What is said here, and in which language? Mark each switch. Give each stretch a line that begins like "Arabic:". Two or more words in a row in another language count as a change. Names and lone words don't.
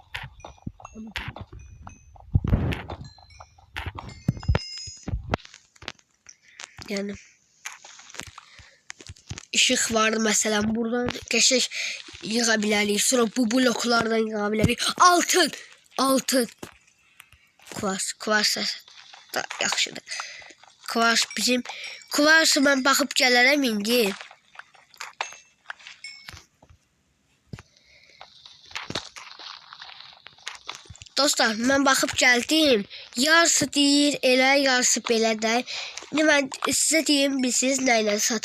Turkish: Yani ışık vardı mesela buradan geçiş yığabiliriz. Sonra bu bloklardan yığabiliriz.
Azerbaijani: Altın. Kuvars da yaxşıdır. Kuvarsı mən baxıb gələrəm indi. Dostlar, mən baxıb gəldim. Yarısı deyir elə, yarısı belə də. Mən sizə deyim, bilsiniz nə ilə sat.